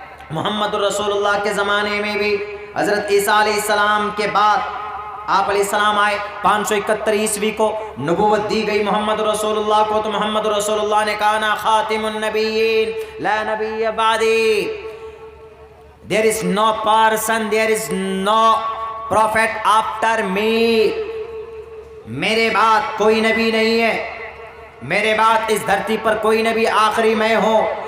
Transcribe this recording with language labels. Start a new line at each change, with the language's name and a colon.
Urdu: محمد رسول اللہ کے زمانے میں بھی حضرت عیسیٰ علیہ السلام کے بعد آپ علیہ السلام آئے 571 عیسوی کو نبوت دی گئی محمد رسول اللہ کو. تو محمد رسول اللہ نے کہا نا خاتم النبیین
Arabic: لا نبی بعدی.
English: There is no person, there is no prophet after me.
Urdu: میرے بعد کوئی نبی نہیں ہے، میرے بعد اس دھرتی پر کوئی نبی، آخری میں ہوں.